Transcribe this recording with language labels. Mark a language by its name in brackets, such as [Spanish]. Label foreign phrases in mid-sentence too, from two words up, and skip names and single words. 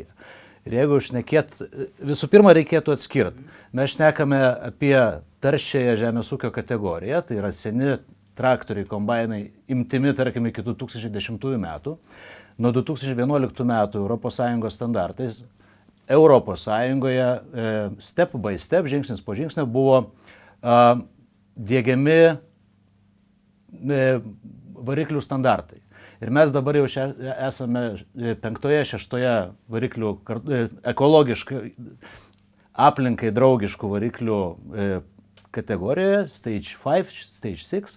[Lithuanian] Ir jeigu šnekėt, visų pirma reikėtų atskirti. Mes šnekame apie taršiąją žemės ūkio kategoriją, tai yra seni traktoriai, kombainai, imtimi, tarkim, iki 2010 metų. Nuo 2011 metų ES standartais ES [English] step by step, [Lithuanian] žingsnis po žingsnio buvo diegiami variklių standartai. Ir mes dabar jau esame 5-6 variklių, ekologiškai, aplinkai draugiškų variklių kategorijoje, Stage 5, Stage 6.